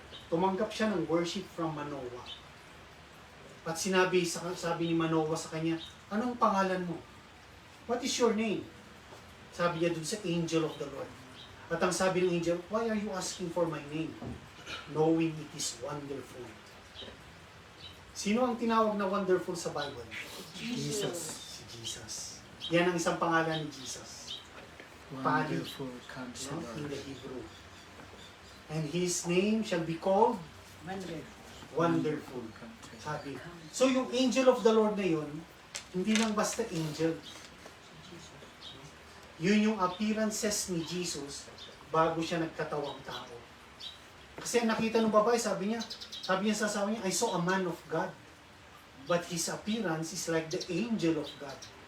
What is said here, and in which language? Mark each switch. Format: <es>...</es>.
<tl>Tumanggap siya ng</tl> <en>worship from</en> <tl>Manoah. At sabi ni Manoah sa kanya, anong pangalan mo?</tl> <en>What is your name?</en> <tl>Sabi niya dun sa</tl> <en>angel of the Lord.</en> <tl>At ang sabi ng</tl> <en>angel, why are you asking for my name? Knowing it is wonderful.</en> <tl>Sino ang tinawag na wonderful sa Bible? Jesus. Si Jesus. Yan ang isang pangalan ni Jesus.</tl> <en>Wonderful In Counselor. the Hebrew. And His name shall be called Wonderful.</en> <tl>Sabi. So yung</tl> <en>angel of the Lord</en> <tl>na yun, hindi lang basta angel. Yun yung appearances ni Jesus bago siya nagkatawang tao. Kasi nakita ng babae, sabi niya sa asawa niya,</tl> <en>I saw a man of God. But his appearance is like the angel of God.</en>